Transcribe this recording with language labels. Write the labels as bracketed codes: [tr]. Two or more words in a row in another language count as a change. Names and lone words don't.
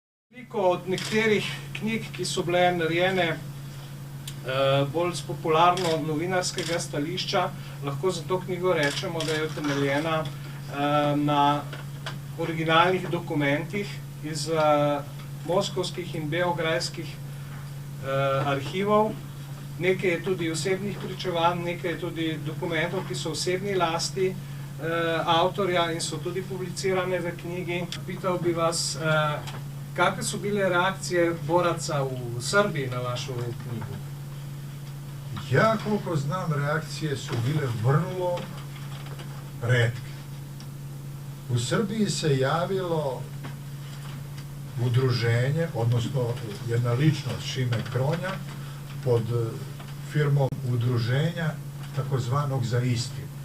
[sl] Veliko od nekaterih knjig, ki so bile narejene bolj z popularno novinarskega stališča, lahko za to knjigo rečemo, da je utemeljena na originalnih dokumentih iz moskovskih in beograjskih arhivov. Nekaj je tudi osebnih pričevanj, nekaj je tudi dokumentov, ki so v osebni lasti avtorja in so tudi publicirane v knjigi. [sr] Pital bi vas, kakve so bile reakcije boraca v Srbiji na vašu knjigu? Ja, koliko znam, reakcije su bile vrlo retke. U Srbiji se javilo udruženje, odnosno jedna ličnost, Šime Kronja, pod firmom udruženja takozvanog Za istinu.